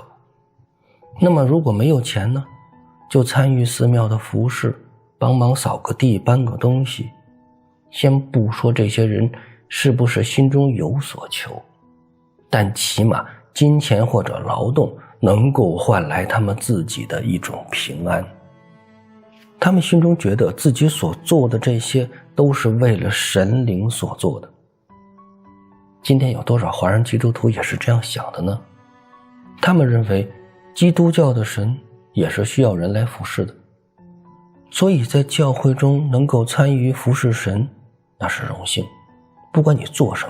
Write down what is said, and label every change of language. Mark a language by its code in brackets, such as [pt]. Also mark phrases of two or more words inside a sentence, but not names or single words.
[zh] 那麼如果沒有錢呢，就參與寺廟的服事，幫忙掃個地，搬個東西。先不說這些人是不是心中有所求，但起碼金錢或者勞動能夠換來他們自己的一種平安。他們心中覺得自己所做的这些都是為了神靈所做的。今天有多少華人基督徒也是這樣想的呢？他們認為基督教的神也是需要人來服侍的，所以在教會中能夠參與服侍神，那是榮幸，不管你做什麼。